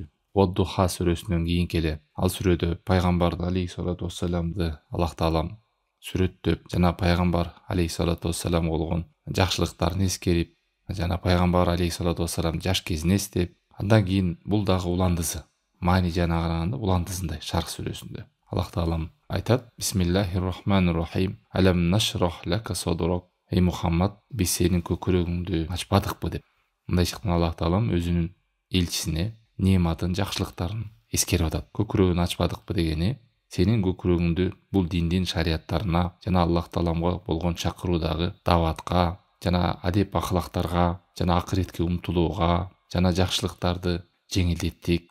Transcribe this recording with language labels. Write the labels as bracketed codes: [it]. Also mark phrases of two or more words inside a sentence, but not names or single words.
[ky] Вад-Духа сүрөсүнөн кийин келе. Ал сүрөдө пайгамбар [ar] عليه الصلاة والسلام [ky] Аллах таалам сүрөттөп, жана пайгамбар [ar] عليه الصلاة والسلام [ky] болгон жакшылыктарын эскерип, жана пайгамбар [ar] عليه الصلاة والسلام [ky] жаш кезин эстеп, андан кийин бул дагы уландысы. Маани жана караганда уландысындай Шарх сүрөсүндө. Аллах таалам айтат: [ar] بسم الله الرحمن الرحيم. ألم نشرح لك صدرك. [ky] Эй Мухаммад, биз сенин көкүрөгүңдү ачпадыкпы деп. Мындай шыктан Аллах таалам өзүнүн элчисине нематын, жакшылыктарын эскерип атат. Көкүрөгүн ачпадыкпы дегени сенин көкүрөгүңдү бул диндин шариаттарына жана Аллах тааламга болгон чакыруудагы даватка жана адеп ахлактарга жана акыретке умтулууга жана жакшылыктарды жеңилдеттик.